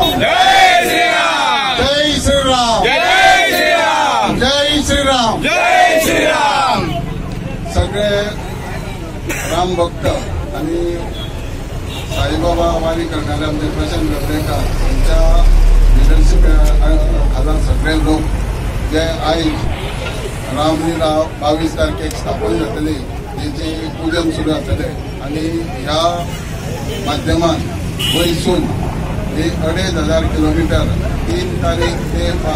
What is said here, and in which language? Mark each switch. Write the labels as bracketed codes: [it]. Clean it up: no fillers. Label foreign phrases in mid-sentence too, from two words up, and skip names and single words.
[kok] जय श्रीराम, जय श्रीराम, जय श्रीराम, जय श्रीराम, जय श्रीराम। [mr] सगळे राम भक्त आणि साईबाबा वारी करणारे आमचे प्रशांत गर्देकर यांच्या [kok] लिडरशिप खाला सगळे लोक जे आयज रामलीला 22 तारखेक स्थापन जातली तेचे पूजन सुरू जातले आणि ह्या माध्यमान वयसून 2,500 किलोमीटर 3 तारीख ते